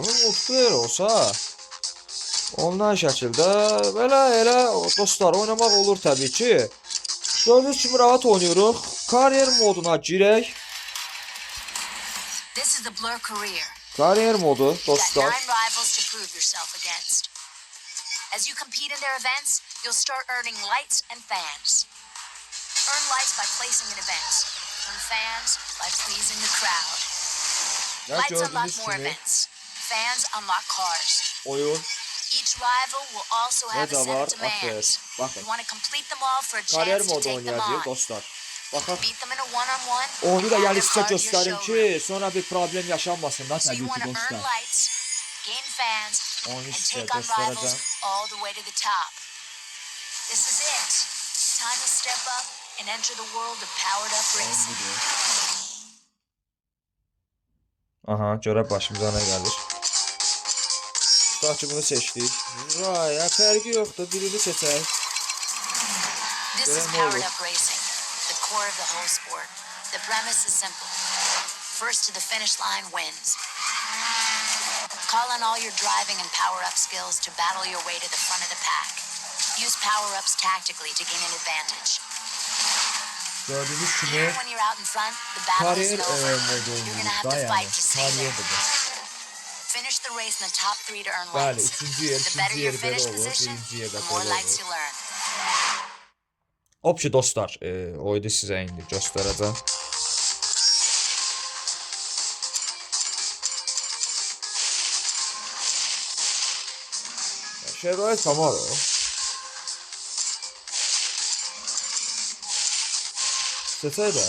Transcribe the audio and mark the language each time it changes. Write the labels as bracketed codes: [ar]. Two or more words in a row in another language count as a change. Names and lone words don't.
[az] Multiplayer olsa ondan şəkildə belə elə dostlar oynamaq olur təbii ki. Gördüyünüz kimi rahat oynuyoruz. Kariyer moduna girək. Kariyer modu dostlar. [en] As you compete in their events, you'll start earning lights and fans. Earn lights by placing in events. Earn fans by pleasing the crowd. Lights unlock more events. Fans unlock cars. [az] Oyun. [en] Each rival will also have a set of demands. You want to complete them all for a chance to take them on. [az] Dostlar. Baxın. [en] Beat them in a one-on-one. [az] Onu da yəni sizə göstərim ki, sonra bir problem yaşanmasın da təbii ki dostlar. [en] Gain fans and take on rivals all the way to the top. This is it. Time to step up and enter the world of powered up racing. [az] Aha, görək başımıza nə gəlir. Tutaq ki, bunu seçdik. Vay, fərqi yoxdur, birini seçək. [en] This is powered up racing, the core of the whole sport. The premise is simple. First to the finish line wins. Call on all your driving and power-up skills to battle your way to the front of the pack. Use power-ups tactically to gain an advantage. [tr] Gördüğünüz kimi [en] when you're out in front, the battle is [tr] kariyer [en] over. [tr] modu [en] You're gonna have [tr] oynuyoruz da [en] to [tr] yani. [en] fight to stay [tr] Kariyer [en] there. [tr] modu. [en] Finish the race in the top 3 to earn [az] Bəli, [en] lights. [az] üçüncü yer, [en] The better [az] ikinci [en] your [az] yer belə [en] finish [az] olur, [en] position, [az] birinci yerdə [en] the more [az] belə [en] lights [az] olur. [en] you learn. [az] Opşi dostlar, oyunu sizə indi göstərəcəm. Şerait Camaro. Seçək də.